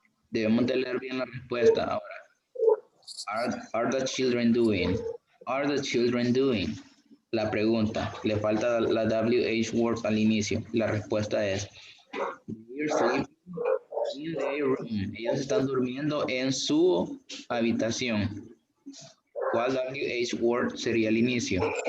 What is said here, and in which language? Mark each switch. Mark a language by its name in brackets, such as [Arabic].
[Spanish] Debemos de leer bien la respuesta ahora. [English] Are the children doing? Are the children doing? [Spanish] La pregunta, le falta la WH word al inicio. La respuesta es [English] they're sleeping in their room. [Spanish] Ellos están durmiendo en su habitación. ¿Cuál WH word sería el inicio?